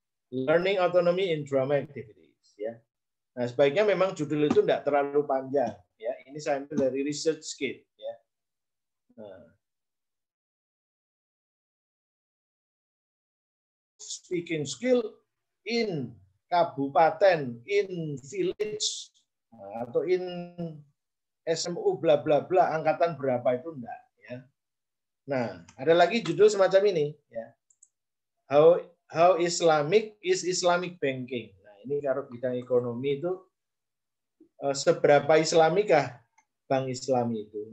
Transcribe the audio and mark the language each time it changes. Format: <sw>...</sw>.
<en>Learning autonomy in drama activities.</en> <id>Ya. Nah, sebaiknya memang judul itu tidak terlalu panjang. Ya, ini saya ambil dari research kit. Ya. Nah,</id> <en>speaking skill in kabupaten, in village,</en> <id>atau in SMU bla bla bla angkatan berapa itu enggak ya. Nah, ada lagi judul semacam ini ya.</id> <en>How Islamic is Islamic banking.</en> <id>Nah, ini kalau bidang ekonomi itu seberapa Islamikah bank Islam itu.</id>